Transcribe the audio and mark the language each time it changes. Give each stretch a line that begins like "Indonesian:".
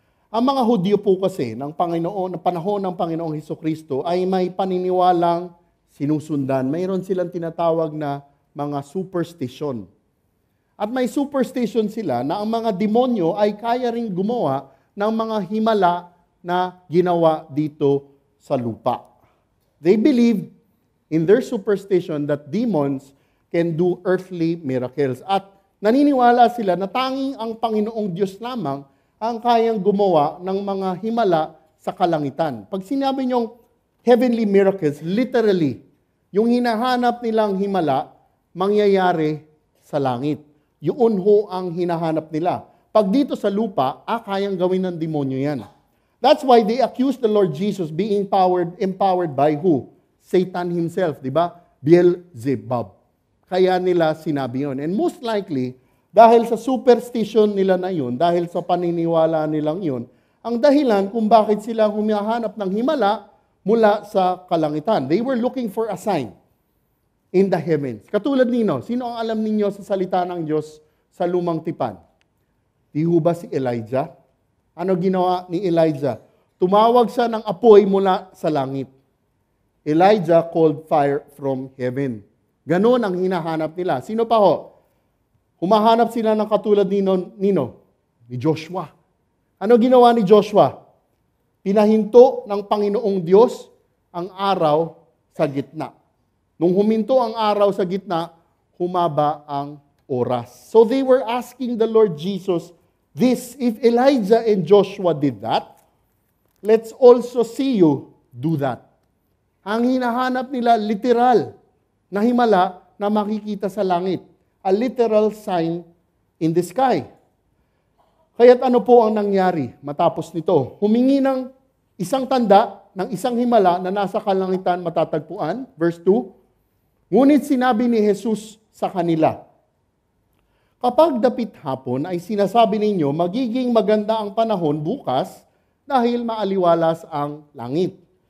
Filipino: Ang mga Hudyo po kasi ng panahon ng Panginoong Hesukristo ay may paniniwalang sinusundan. Mayroon silang tinatawag na mga superstition. At may superstition sila na ang mga demonyo ay kaya ring gumawa ng mga himala na ginawa dito sa lupa.
English: They believe in their superstition that demons can do earthly miracles.
Filipino: At naniniwala sila na tanging ang Panginoong Diyos lamang ang kayang gumawa ng mga himala sa kalangitan. Pag sinabi niyong
English: heavenly miracles, literally,
Filipino: yung hinahanap nilang himala, mangyayari sa langit. Yun ho ang hinahanap nila. Pag dito sa lupa, kayang gawin ng demonyo yan.
English: That's why they accuse the Lord Jesus being empowered by who? Satan himself,
Filipino: di ba? Beelzebub. Kaya nila sinabi yun.
English: And most likely,
Filipino: dahil sa superstition nila na yun, dahil sa paniniwala nilang yun, ang dahilan kung bakit sila humihanap ng himala mula sa kalangitan.
English: They were looking for a sign in the heavens.
Filipino: Katulad nino, sino ang alam ninyo sa salita ng Diyos sa lumang tipan? Di ho ba si Elijah? Ano ginawa ni Elijah? Tumawag siya ng apoy mula sa langit.
English: Elijah called fire from heaven.
Filipino: Ganon ang hinahanap nila. Sino pa ho? Humahanap sila ng katulad ni Joshua. Ano ginawa ni Joshua? Pinahinto ng Panginoong Diyos ang araw sa gitna. Nung huminto ang araw sa gitna, humaba ang oras.
English: So they were asking the Lord Jesus this, if Elijah and Joshua did that, let's also see you do that.
Filipino: Ang hinahanap nila, literal na himala na makikita sa langit.
English: A literal sign in the sky.
Filipino: Kaya't ano po ang nangyari matapos nito? Humingi ng isang tanda ng isang himala na nasa kalangitan matatagpuan. Verse 2, ngunit sinabi ni Jesus sa kanila, kapag dapit hapon ay sinasabi ninyo, magiging maganda ang panahon bukas dahil maaliwalas ang langit.